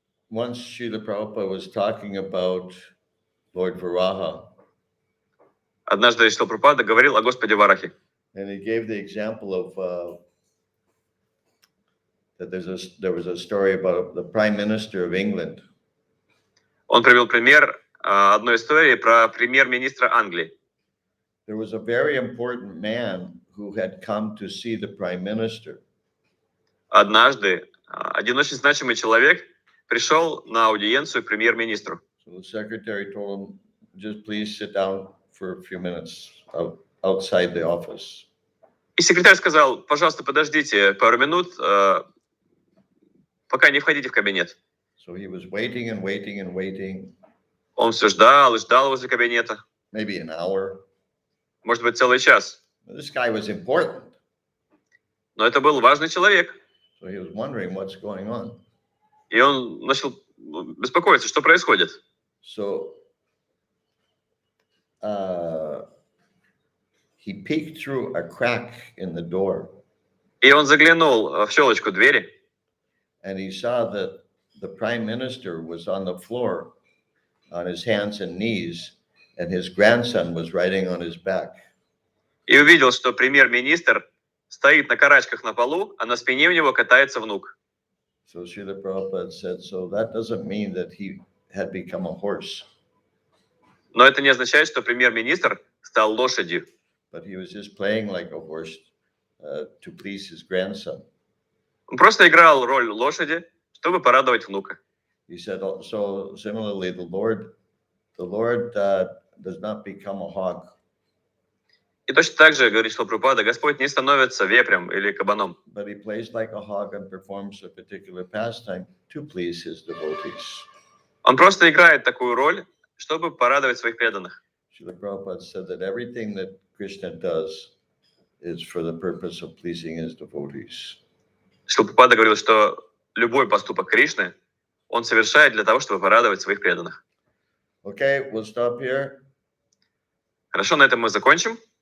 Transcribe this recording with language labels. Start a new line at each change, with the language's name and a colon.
English: Once Srila Prabhupada was talking about Lord Varaha.
Russian: Однажды Шрила Прабхупада говорил о Господе Варахе.
English: And he gave the example of that there was a story about the Prime Minister of England.
Russian: Он привел пример одной истории про премьер-министра Англии.
English: There was a very important man who had come to see the Prime Minister.
Russian: Однажды один очень значимый человек пришел на аудиенцию к премьер-министру.
English: So the secretary told him, just please sit down for a few minutes outside the office.
Russian: И секретарь сказал, пожалуйста, подождите пару минут, пока не входите в кабинет.
English: So he was waiting and waiting and waiting.
Russian: Он все ждал и ждал возле кабинета.
English: Maybe an hour.
Russian: Может быть, целый час.
English: This guy was important.
Russian: Но это был важный человек.
English: So he was wondering what's going on.
Russian: И он начал беспокоиться, что происходит.
English: So he peeked through a crack in the door.
Russian: И он заглянул в щелочку двери.
English: And he saw that the Prime Minister was on the floor on his hands and knees, and his grandson was riding on his back.
Russian: И увидел, что премьер-министр стоит на карачках на полу, а на спине у него катается внук.
English: So Srila Prabhupada said, so that doesn't mean that he had become a horse.
Russian: Но это не означает, что премьер-министр стал лошадью.
English: But he was just playing like a horse to please his grandson.
Russian: Он просто играл роль лошади, чтобы порадовать внука.
English: He said, so similarly, the Lord does not become a hog.
Russian: И точно так же, говорит Шрила Прабхупада, Господь не становится вепрем или кабаном.
English: But he plays like a hog and performs a particular pastime to please his devotees.
Russian: Он просто играет такую роль, чтобы порадовать своих преданных.
English: Srila Prabhupada said that everything that Krishna does is for the purpose of pleasing his devotees.
Russian: Шрила Прабхупада говорил, что любой поступок Кришны он совершает для того, чтобы порадовать своих преданных.
English: Okay, we'll stop here.
Russian: Хорошо, на этом мы закончим.